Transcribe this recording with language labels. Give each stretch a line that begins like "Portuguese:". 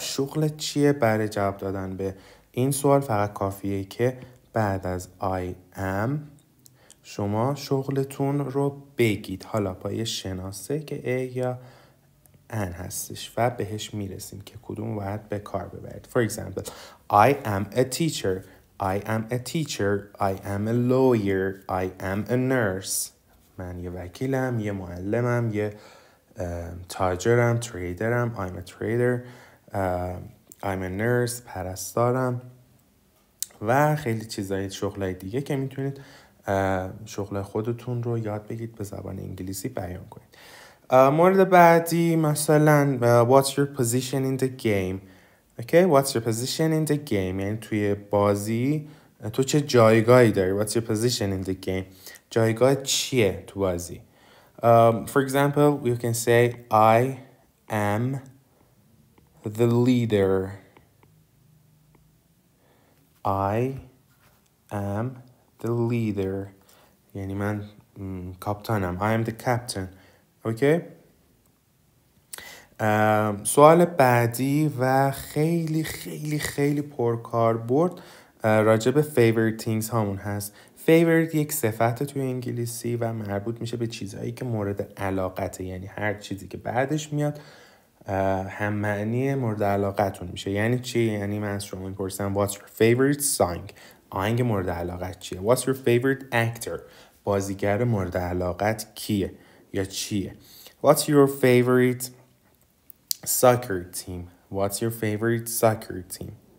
Persian: شغل چیه؟ برای جواب دادن به این سوال فقط کافیه که بعد از
English: I am
Persian: شما شغلتون رو بگید. حالا با یه شناسه که A یا N هستش و بهش میرسیم که کدوم باید به کار ببرید.
English: For example, I am a teacher. I am a teacher. I am a lawyer. I am a nurse.
Persian: من یه وکیلم، یه معلمم، یه تاجرم، تریدرم.
English: I'm a trader. I'm a nurse.
Persian: پرستارم. و خیلی چیزای شغلای دیگه که میتونید شغل خودتون رو یاد بگید به زبان انگلیسی بیان کنید. مورد بعدی مثلا
English: what's your position in the game. Okay, what's your position in the game.
Persian: یعنی توی بازی تو چه جایگاهی داری.
English: What's your position in the game.
Persian: جایگاه چیه تو بازی.
English: For example, you can say I am the leader. I am the leader.
Persian: یعنی من کاپتانم.
English: I am the captain.
Persian: اوکی. سوال بعدی و خیلی خیلی خیلی پرکاربرد راجع به
English: favorite things
Persian: هامون هست. favorite یک صفت توی انگلیسی و مربوط میشه به چیزهایی که مورد علاقته. یعنی هر چیزی که بعدش میاد هم معنی مورد علاقتون میشه. یعنی چی؟ یعنی من از شما میپرسم
English: what's your favorite song.
Persian: آهنگ مورد علاقت چیه.
English: what's your favorite actor.
Persian: بازیگر مورد علاقت کیه یا چیه.
English: what's your favorite soccer team. what's your favorite soccer team.